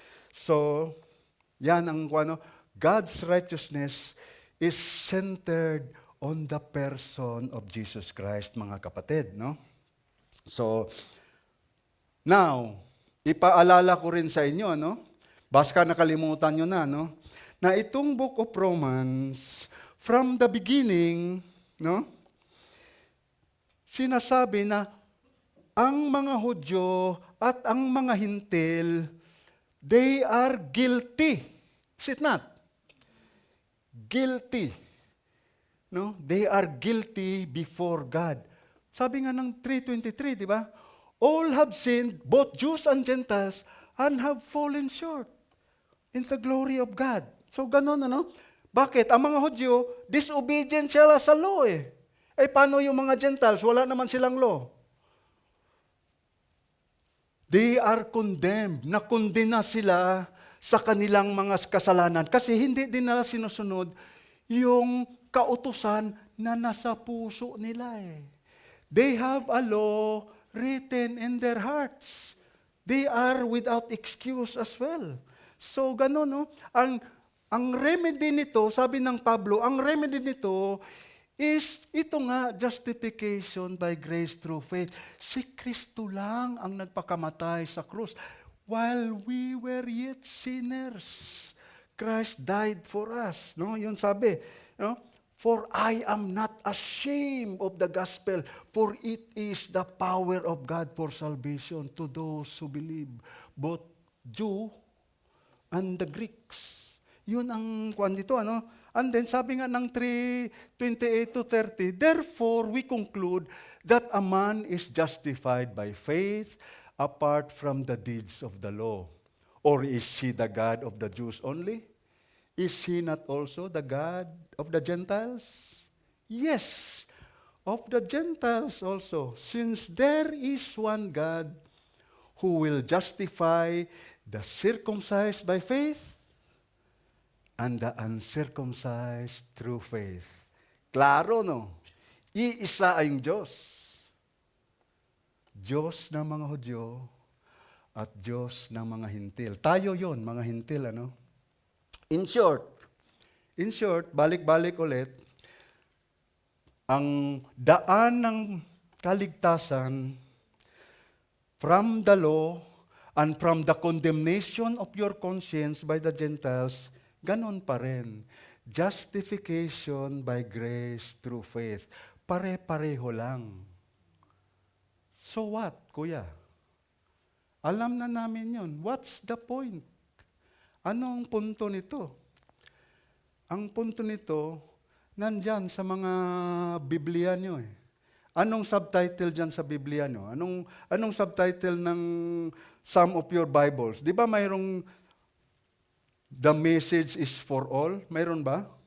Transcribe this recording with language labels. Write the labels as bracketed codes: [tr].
[en] So, yan ang God's righteousness is centered on the person of Jesus Christ, mga kapatid, no? [tl] So, now, ipaalala ko rin sa inyo, no? Basta nakalimutan nyo na, no? [en] Na itong Book of Romans, from the beginning, no? [tl] Sinasabi na ang mga Hudyo at ang mga Hintil, [en] they are guilty. Is it not? Guilty. No? They are guilty before God. [tl] Sabi nga ng 3:23, di ba? [en] All have sinned, both Jews and Gentiles, and have fallen short in the glory of God. [tl] So ganon, ano? Bakit? Ang mga Hudyo, disobedient sila sa law eh. Eh paano yung mga Gentiles? Wala naman silang law. [en] They are condemned. [tl] Nakondena sila sa kanilang mga kasalanan kasi hindi din nila sinusunod yung kautusan na nasa puso nila eh. [en] They have a law written in their hearts. They are without excuse as well. [tl] So gano'n, no? Ang remedy nito, sabi ng Pablo, ang remedy nito is ito nga, justification by grace through faith. Si Kristo lang ang nagpakamatay sa krus. [en] While we were yet sinners, Christ died for us. No? [tl] Yun sabi. [en] No? For I am not ashamed of the gospel, for it is the power of God for salvation to those who believe, both Jew and the Greeks. [tl] Yun ang kwan dito, ano? [en] And then, sabi nga ng 3:28 to 30, therefore we conclude that a man is justified by faith apart from the deeds of the law. Or is he the God of the Jews only? Is he not also the God of the Gentiles? Yes, of the Gentiles also, since there is one God who will justify the circumcised by faith and the uncircumcised through faith. [tl] Klaro, no? Iisa ang Diyos. Diyos ng mga Hudyo at Diyos ng mga Hintil. Tayo yon, mga Hintil, ano? In short, balik-balik ulit, ang daan ng kaligtasan [en] from the law and from the condemnation of your conscience by the Gentiles, [tl] ganon pa rin. [en] Justification by grace through faith. [tl] Pare-pareho lang. [en] So what, [tl] kuya? Alam na namin yun. [en] What's the point? [tl] Anong punto nito? Ang punto nito, nandyan sa mga Biblia nyo eh. Anong subtitle dyan sa Biblia nyo? [en] Anong subtitle ng some of your Bibles? [tl] Di ba mayroong [en] The Message is for All? [tl] Mayroon ba?